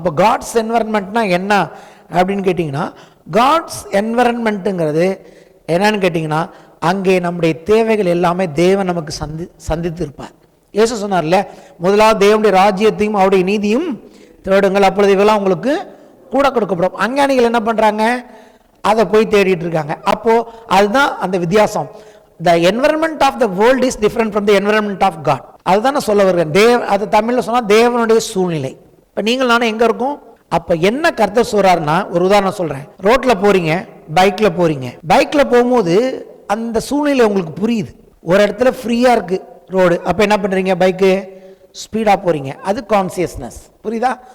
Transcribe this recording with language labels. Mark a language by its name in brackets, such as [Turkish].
[Tamil] அப்போ காட்ஸ் என்விரான்மெண்ட்னா என்ன அப்படின்னு கேட்டிங்கன்னா, காட்ஸ் என்விரான்மெண்ட்டுங்கிறது என்னன்னு கேட்டிங்கன்னா, அங்கே நம்முடைய தேவைகள் எல்லாமே தேவன் நமக்கு சந்தித்து இருப்பார். இயேசு சொன்னார்ல, முதலாவது தேவனுடைய ராஜ்யத்தையும் அவருடைய நீதியும் தேடுங்கள், அப்பொழுது இவெல்லாம் உங்களுக்கு கூட கொடுக்கப்படும். அஞ்ஞானிகள் என்ன பண்ணுறாங்க, அதை போய் தேடிட்டு இருக்காங்க. அப்போது அதுதான் அந்த வித்தியாசம். [English] The environment of the world is different from the environment of God. [Tamil] அதுதான் நான் சொல்ல வருகிறேன். அது தமிழில் சொன்னால் தேவனுடைய சூழ்நிலை. இப்போ நீங்கள் நானும் எங்கே இருக்கோம்? அப்போ என்ன கர்த்தர் சொல்கிறாருன்னா, ஒரு உதாரணம் சொல்கிறேன். ரோட்டில் போகிறீங்க, பைக்கில் போகிறீங்க. பைக்கில் போகும்போது அந்த சூழ்நிலை உங்களுக்கு புரியுது. ஒரு இடத்துல ஃப்ரீயாக இருக்குது ரோடு, அப்போ என்ன பண்ணுறீங்க, பைக்கு ஸ்பீடாக போகிறீங்க, அது கான்சியஸ்னஸ். புரியுதா?